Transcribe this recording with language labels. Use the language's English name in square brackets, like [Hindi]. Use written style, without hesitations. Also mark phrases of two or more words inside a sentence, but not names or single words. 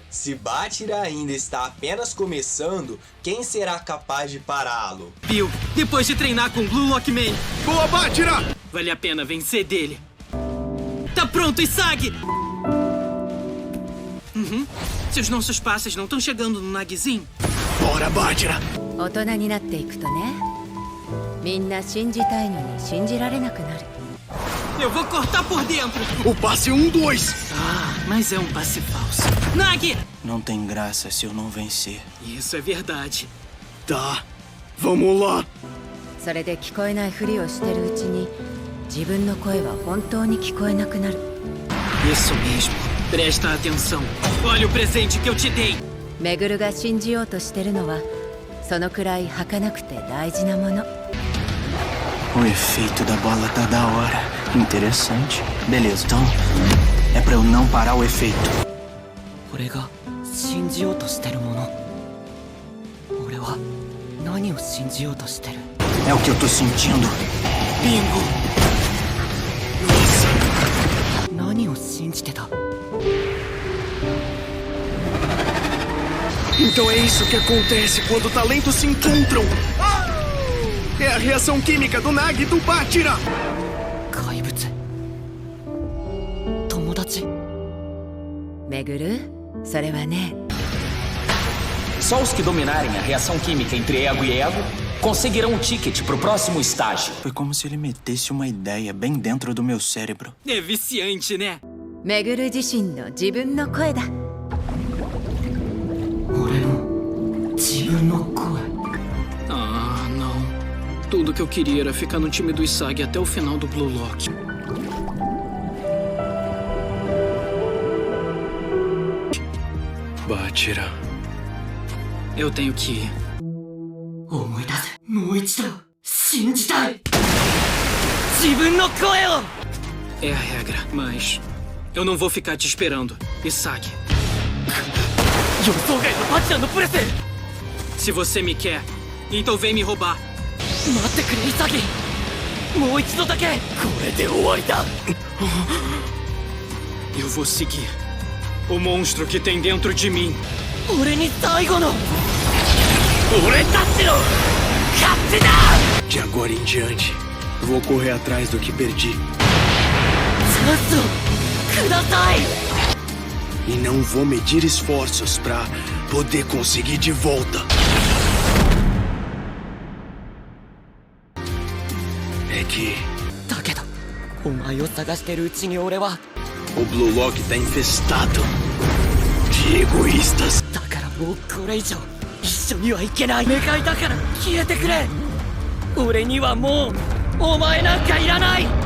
[Portuguese] Se Bátira ainda está apenas começando, quem será capaz de pará-lo? Bill, depois de treinar com Blue Lockman, Boa, Bátira! vale a pena vencer dele. Tá pronto, Isagi! Seus nossos passes não estão chegando no Nagizin? Bora, Bátira! [Japanese] 大人になっていくとね、みんな信じたいのに信じられなくなる。 [Portuguese] Eu vou cortar por dentro! O passe 1-2! Ah, mas é um passe falso. Nagi! Não tem graça se eu não vencer. Isso é verdade. Tá, vamos lá! [Japanese] それで聞こえないふりをしてるうちに、自分の声は本当に聞こえなくなる。 [Portuguese] Isso mesmo. Presta atenção. Olha o presente que eu te dei. [Japanese] メグルが信じようとしてるのは、そのくらい儚くて大事なもの。 [Portuguese] O efeito da bola tá da hora. Interessante. Beleza, então é pra eu não parar o efeito. [Japanese] 俺が信じようとしてるもの。俺は何を信じようとしてる？ [Portuguese] É o que eu tô sentindo. Bingo! Nossa! [Japanese] 何を信じてた？ [Portuguese] Então é isso que acontece quando talentos se encontram! É a reação química do Nag e do Bátira! [Japanese] 怪物。友達？メグル、それはね、 [Portuguese] Só os que dominarem a reação química entre ego e ego conseguirão um ticket pro próximo estágio. Foi como se ele metesse uma ideia bem dentro do meu cérebro. É viciante, né? [Japanese] めぐる自身の自分の声だ。俺の自分の声。 [Portuguese] Ah, não. Tudo que eu queria era ficar no time do Isagi até o final do Blue Lock. Bachira. Eu tenho que ir. [Japanese] 思い出せ。もう一度信じたい。自分の声を。 [Portuguese] É a regra, mas eu não vou ficar te esperando, Isagi. [Japanese] 予想外のバチラのプレス。 [Portuguese] Se você me quer, então vem me roubar. [Japanese] 待ってくれイサギ。もう一度だけ。これで終わりだ。 [Portuguese] Eu vou seguir o monstro que tem dentro de mim. [Japanese] 俺に最後の俺たちの勝ちだ。 [Portuguese] De agora em diante, vou correr atrás do que perdi. [Japanese] チャンスをください。 [Portuguese] E não vou medir esforços pra poder conseguir de volta. É que [Japanese] だけどお前を探してるうちに俺は [Portuguese] o Blue Lock tá infestado de egoístas. [Japanese] だからもうこれ以上一緒にはいけない。願いだから消えてくれ。俺にはもうお前なんかいらない。